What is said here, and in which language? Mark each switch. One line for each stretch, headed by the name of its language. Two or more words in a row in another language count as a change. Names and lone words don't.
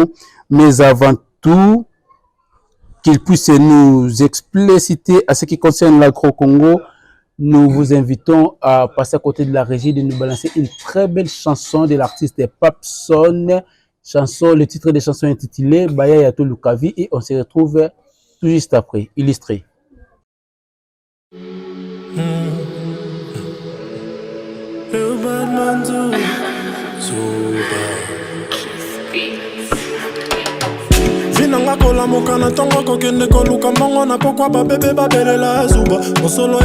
French: Mais avant tout, qu'il puisse nous expliciter à ce qui concerne l'Agro-Congo, nous vous invitons à passer à côté de la régie de nous balancer une très belle chanson de l'artiste Papson. Chanson, le titre de chanson est intitulé Baya Yato Lukavi et on se retrouve tout juste après, illustré.
Lingala: Vinanga kola mokana tongo kokende koluka mongo na pokwa babebe babelela zuba mosolo